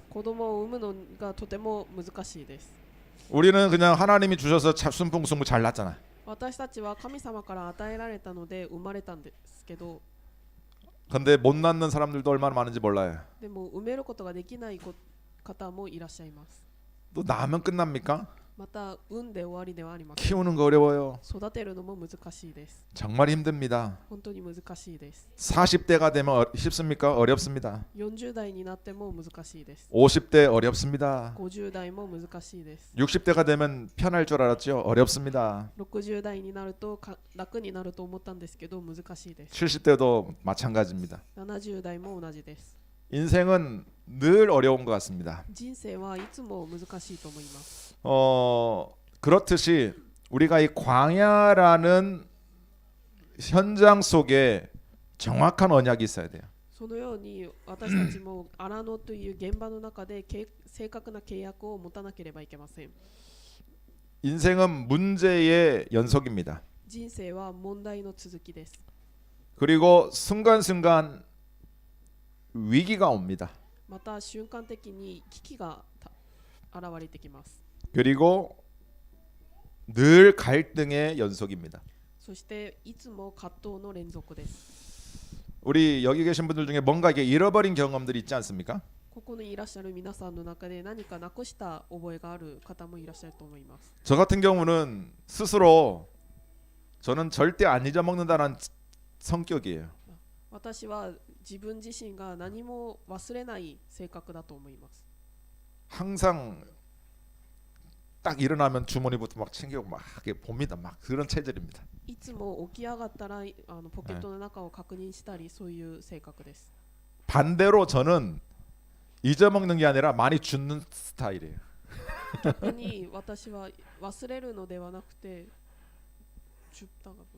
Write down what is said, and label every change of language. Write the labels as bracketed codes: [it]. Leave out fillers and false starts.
[ja] 子供を産むのがとても難しいです。 [ko] 우리는 그냥 하나님이 주셔서 순풍순풍 잘 났잖아. [ja] 私たちは神様から与えられたので生まれたんですけど、 [ko] 근데 못 낳는 사람들도 얼마나 많은지 몰라요. [ja] でも産めることができない方もいらっしゃいます。 [ko] 또 낳으면 끝납니까? [ja] また産んで終わりではありません。 [ko] 키우는 거 어려워요. [ja] 育てるのも難しいです。 [ko] 정말 힘듭니다. [ja] 本当に難しいです。 [ko] 40대가 되면 쉽습니까? 어렵습니다. [ja] 40代になっても難しいです。 [ko] 50대 어렵습니다. [ja] 50代も難しいです。 [ko] 60대가 되면 편할 줄 알았죠? 어렵습니다. [ja] 60代になると楽になると思ったんですけど難しいです。 [ko] 70대도 마찬가지입니다. [ja] 70代も同じです。 [ko] 인생은 늘 어려운 것 같습니다. [ja] 人生はいつも難しいと思います。 [ko] 그렇듯이 우리가 이 광야라는 현장 속에 정확한 언약이 있어야 돼요. [ja] そのように私たちも荒野という現場の中で正確な契約を持たなければいけません。 [ko] 인생은 문제의 연속입니다. [ja] 人生は問題の続きです。 [ko] 그리고 순간순간 위기가 옵니다. [ja] また瞬間的に危機が現れてきます。 [ko] 그리고 늘 갈등의 연속입니다. [ja] そしていつも葛藤の連続です。 [ko] 우리 여기 계신 분들 중에 뭔가 이게 잃어버린 경험들이 있지 않습니까? [ja] ここにいらっしゃる皆さんの中で何かなくした覚えがある方もいらっしゃると思います。 [ko] 저 같은 경우는 스스로 저는 절대 안 잊어먹는다는 성격이에요. [ja] 私は自分自身が何も忘れない性格だと思います。 [ko] 항상 딱 일어나면 주머니부터 막 챙기고 막 이렇게 봅니다. 막 그런 체질입니다. [ja] いつも起き上がったらポケットの中を確認したりそういう性格です。 [ko] 반대로 저는 잊어먹는 게 아니라 많이 줍는 스타일이에요. [ja] 逆に私は忘れるのではなくて拾ったが